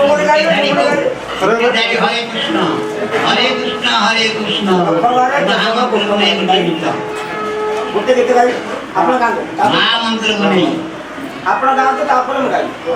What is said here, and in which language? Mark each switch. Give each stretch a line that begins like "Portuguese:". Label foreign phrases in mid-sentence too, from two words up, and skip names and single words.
Sanskrit: हरे कृष्ण हरे कृष्ण हरे कृष्ण
Odia: ଗୋଟେ ଗୀତ ଗାଇ ଆପଣ ଗାଆନ୍ତୁ ମହାମନ୍ତ୍ର ବନେଇ ଆପଣ ଗାଆନ୍ତୁ ତାପରେ ମୁଁ ଗାଇବି